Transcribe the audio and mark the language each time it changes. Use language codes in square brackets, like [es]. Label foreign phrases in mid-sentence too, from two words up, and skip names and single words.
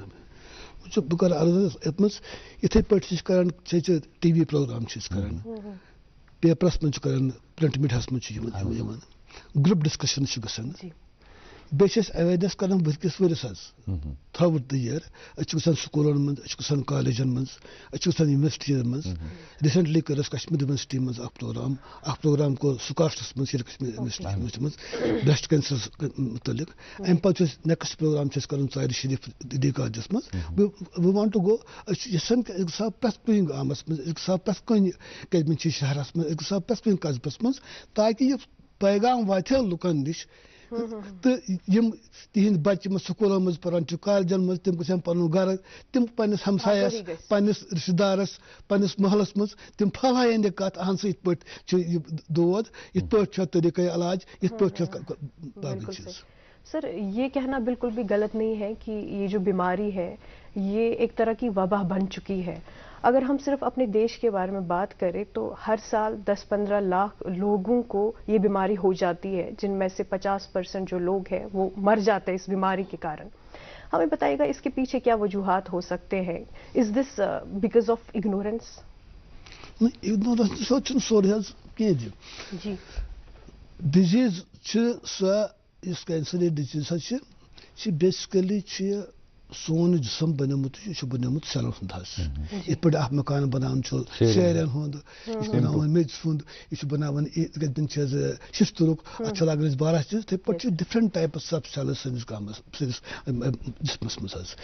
[ks] وٕچھو بہٕ کرٕ عرض یتھ منٛز یِتھٕے پٲٹھۍ چھِ أسۍ کران [en] TV program [ks] چھِ أسۍ کران پیپرس منٛز چھِ کران پرنٹ میڈیاہس منٛز چھِ یِوان [en] group discussion [ks] چھِ گژھان بیٚیہِ چھِ أسۍ اویرنیس کران ؤرکِس ؤرِس حظ [en] throughout the year [ks] أسۍ چھِ گژھان سکوٗلن منٛز أسۍ چھِ گژھان کالجن منٛز أسۍ چھِ گژھان یونیورسٹین منٛز ریسنٹلی کٔر اَسہِ کشمیٖر یونیورسٹی منٛز اکھ پروگرام کوٚر سکاسٹس منٛز شیرِ کشمیٖر یونیورسٹی منٛز برٛیسٹ کینسرس مُتعلق امہِ پتہٕ چھُ اَسہِ [en] next program [ks] چھُ اَسہِ کرُن ژارِ شریٖف ڈی کالجس منٛز [en] we want to go [ks] أسۍ چھِ یژھان کہِ أسۍ گژھٕ ہاو پرٛٮ۪تھ کُنہِ گامس منٛز أسۍ گژھٕ ہاو پرٛٮ۪تھ کُنہِ کٔرمہِ چھِ شہرس منٛز أسۍ گژھٕ ہاو پرٛٮ۪تھ کُنہِ قصبس منٛز تاکہِ یہِ پیغام واتہِ ہا لُکن نِش تہٕ یِم تِہنٛدۍ بچہِ یِم سکوٗلن منٛز پران چھِ کالجن منٛز تِم گژھن پنُن گرٕ تِم پننِس ہمسایس پننِس رشتہٕ دارس پننِس محلس منٛز تِم پھہلایَن یہِ کتھ اہن سا یِتھ پٲٹھۍ چھُ یہِ دود یِتھ پٲٹھۍ چھُ طریٖقے علاج یِتھ پٲٹھۍ چھُ باقٕے چیٖز. [ur] سر یہ کہنا بالکل بھی غلط نہیں ہے کہ یہ جو بیماری ہے یہ ایک طرح کی وبا بن چکی ہے. اگر ہم صرف اپنے دیش کے بارے میں بات کریں تو ہر سال 10-15 لاکھ لوگوں کو یہ بیماری ہو جاتی ہے جن میں سے 50% جو لوگ ہیں وہ مر جاتے ہیں اس بیماری کے کارن. ہمیں بتائیے گا اس کے پیچھے کیا وجوہات ہو سکتے ہیں. [en] is this because of ignorance? [ks] اگنورینس سورُے حظ کینٛہہ جی ڈِزیٖز چھِ سۄ یُس کینسر ڈِزیٖز حظ چھِ بیسِکلی چھِ سون جسم بنیومُت یہِ چھُ بنیومُت سیلن ہُنٛد حظ یِتھ پٲٹھۍ اکھ مکان بناوان چھُ سیرٮ۪ن ہُنٛد یہِ چھُ بناوان میٚژِ ہُنٛد یہِ چھُ بناوان چھِ حظ شِشتُرُک اَتھ چھِ لاگان أسۍ باراہ چیٖز یِتھٕے پٲٹھۍ چھِ [en] different types of cells [ks] سٲنِس گامس سٲنِس جسمس منٛز حظ.